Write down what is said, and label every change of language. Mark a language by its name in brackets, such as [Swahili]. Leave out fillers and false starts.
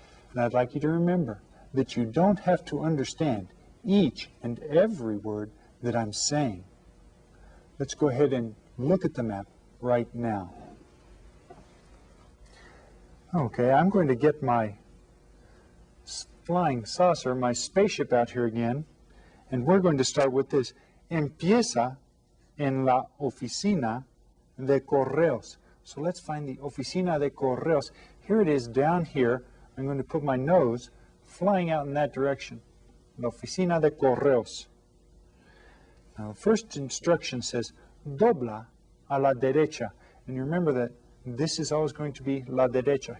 [English] And I'd like you to remember that you don't have to understand each and every word that I'm saying. Let's go ahead and look at the map right now. Okay, I'm going to get my flying saucer, my spaceship out here again, and we're going to start with this. [Spanish] Empieza en la oficina de correos. [English] So let's find the [Spanish] oficina de correos. [English] Here it is down here. I'm going to put my nose flying out in that direction. [Spanish] La oficina de correos. [English] Now, the first instruction says, [Spanish] dobla a la derecha. [English] And you remember that this is always going to be la derecha.